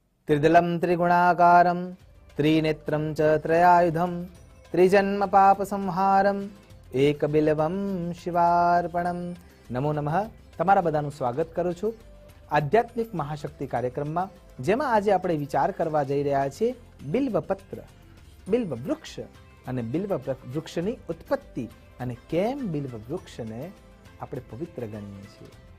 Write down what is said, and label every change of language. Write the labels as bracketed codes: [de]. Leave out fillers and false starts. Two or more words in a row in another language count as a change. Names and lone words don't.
[sa] त्रिदलं त्रिगुणाकारं त्रिनेत्रं च त्रयायुधं त्रिजन्म पाप संहारम एकबिल्वं शिवार्पणम। नमो नमः। [gu] તમારા બધાનું સ્વાગત કરું છું આધ્યાત્મિક મહાશક્તિ કાર્યક્રમમાં, જેમાં આજે આપણે વિચાર કરવા જઈ રહ્યા છીએ બિલ્વપત્ર, બિલ્વ વૃક્ષ અને બિલ્વ વૃક્ષની ઉત્પત્તિ અને કેમ બિલ્વ વૃક્ષને આપણે પવિત્ર ગણીએ છીએ।